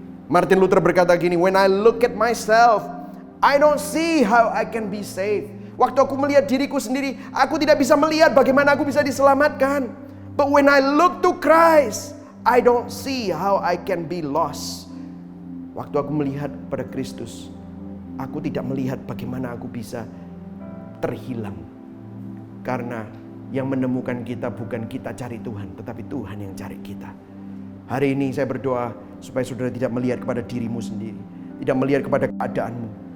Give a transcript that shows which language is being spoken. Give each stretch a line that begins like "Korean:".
English: Martin Luther
Indonesian: berkata gini,
English: when I look at myself, I don't see how I can be saved.
Indonesian: Waktu aku melihat diriku sendiri, aku tidak bisa melihat bagaimana aku bisa diselamatkan.
English: But when I look to Christ, I don't see how I can be lost.
Indonesian: Waktu aku melihat pada Kristus, aku tidak melihat bagaimana aku bisa terhilang. Karena yang menemukan kita bukan kita cari Tuhan, tetapi Tuhan yang cari kita. Hari ini saya berdoa supaya saudara tidak melihat kepada dirimu sendiri, tidak melihat kepada keadaanmu.